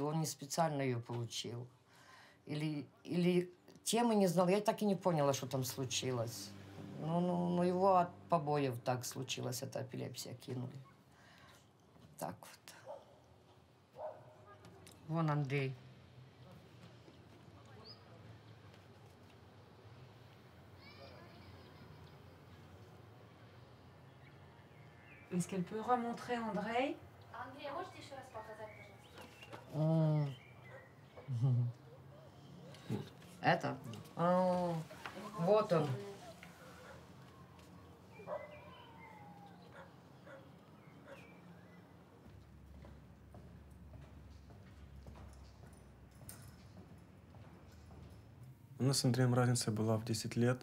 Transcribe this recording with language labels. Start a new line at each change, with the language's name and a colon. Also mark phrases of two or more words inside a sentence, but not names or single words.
Russian: Он не специально ее получил. Или темы не знал. Я так и не поняла, что там случилось. Но его от побоев так случилось. Это эпилепсия кинули. Так вот. Вон Андрей.
French: Est-ce qu'elle peut remontrer Andrei?
Russian: Андрей, можете еще раз показать, пожалуйста? Это? Вот он. У нас с Андреем разница была в 10 лет.